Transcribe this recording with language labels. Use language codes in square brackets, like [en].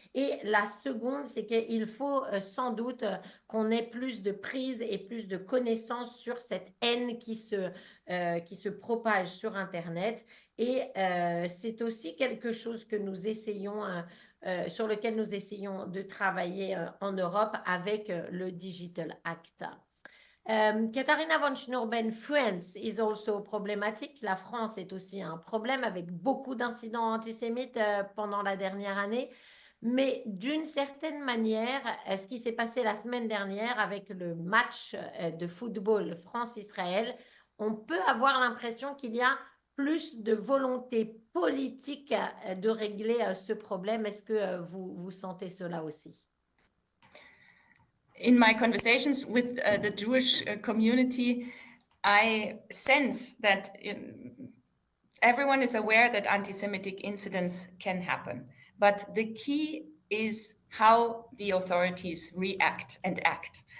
[fr] Et la seconde, c'est qu'il faut sans doute qu'on ait plus de prise et plus de connaissances sur cette haine qui se propage sur Internet. Et c'est aussi quelque chose que nous essayons, sur lequel nous essayons de travailler en Europe avec le Digital Act. [en] Katharina Von Schnurbein, France is also problematic. [fr] La France est aussi un problème avec beaucoup d'incidents antisémites pendant la dernière année. Mais d'une certaine manière, ce qui s'est passé la semaine dernière avec le match de football France-Israël, on peut avoir l'impression qu'il y a plus de volonté politique de régler ce problème. Est-ce que vous sentez cela aussi? [en] In my conversations with the Jewish community, I sense that everyone is aware that anti-Semitic incidents can happen. But the key is how the authorities react and act.